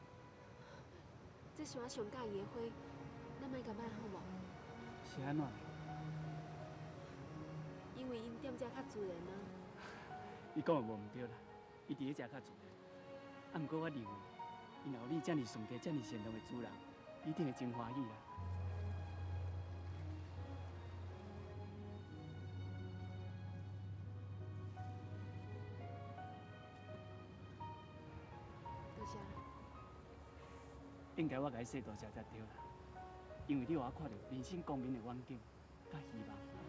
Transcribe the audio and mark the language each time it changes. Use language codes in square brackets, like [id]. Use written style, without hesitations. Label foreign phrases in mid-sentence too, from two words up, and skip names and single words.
[nan] 这是我上介意的花，咱莫甲摆好无？是安怎？因为因踮遮较自然啊。你讲的无毋对啦，伊伫咧遮较自然。啊，毋过我认为，因有你遮尔顺家、遮尔善良的主人，一定会真欢喜啦。多谢。应该我甲你说多谢才对啦，因为你互我看到人生光明的远景，甲希望。